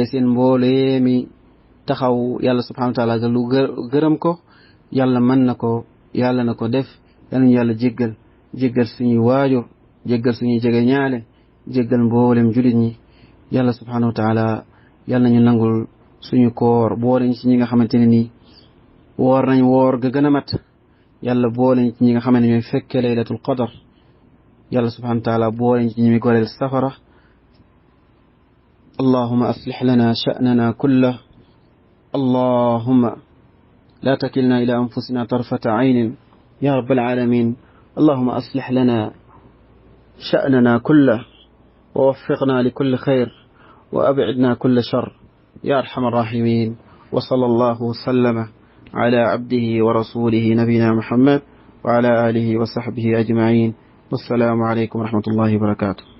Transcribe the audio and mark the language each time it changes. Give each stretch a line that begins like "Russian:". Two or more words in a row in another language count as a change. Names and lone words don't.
Wolof: seen mboolee mi taxaw yàlla
Arabic: سبحانه وتعالى
Wolof: ga lu gërëm ko yàlla mën na ko yàlla na ko def yal nañu yàlla jéggal suñuy waajur jéggal suñuy jege ñaale jéggal mboolem julit ñi yàlla
Arabic: سبحانه وتعالى
Wolof: yal nañu nangul suñu koor boole ñu ci ñi nga xamante ne nii woor nañ woor ga gën a mat yàlla boole ñu ci ñi nga xamante ne ñooy fekke
Arabic: ليلة القدر
Wolof: yàlla
Arabic: سبحانه وتعالى
Wolof: boole ñu ci ñi muy goreel safara
Arabic: اللهم أصلح لنا شأننا كله اللهم لا تكلنا إلى أنفسنا طرفة عين يا رب العالمين اللهم أصلح لنا شأننا كله ووفقنا لكل خير وأبعدنا كل شر يا أرحم الراحمين وصلى الله وسلم على عبده ورسوله نبينا محمد وعلى آله وصحبه أجمعين والسلام عليكم ورحمة الله وبركاته